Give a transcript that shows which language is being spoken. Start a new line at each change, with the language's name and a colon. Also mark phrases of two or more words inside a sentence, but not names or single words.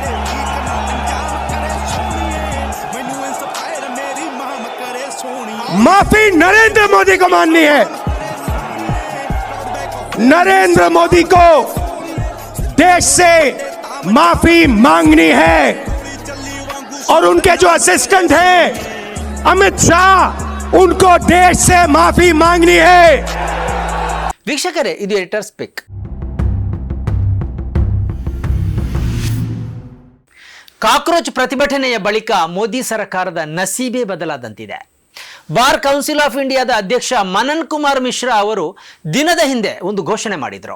Hindi: माफी नरेंद्र मोदी को माननी है. नरेंद्र मोदी को देश से माफी मांगनी है और उनके जो असिस्टेंट हैं अमित शाह, उनको देश से माफी मांगनी है.
Kannada: ವೀಕ್ಷಕರೇ, ಇದು
English: Editor's pick.
Kannada: ಕಾಕ್ರೋಚ್ ಪ್ರತಿಭಟನೆಯ ಬಳಿಕ ಮೋದಿ ಸರ್ಕಾರದ ನಸೀಬೇ ಬದಲಾದಂತಿದೆ. ಬಾರ್ ಕೌನ್ಸಿಲ್ ಆಫ್ ಇಂಡಿಯಾದ ಅಧ್ಯಕ್ಷ ಮನನ್ ಕುಮಾರ್ ಮಿಶ್ರಾ ಅವರು ದಿನದ ಹಿಂದೆ ಒಂದು ಘೋಷಣೆ ಮಾಡಿದರು.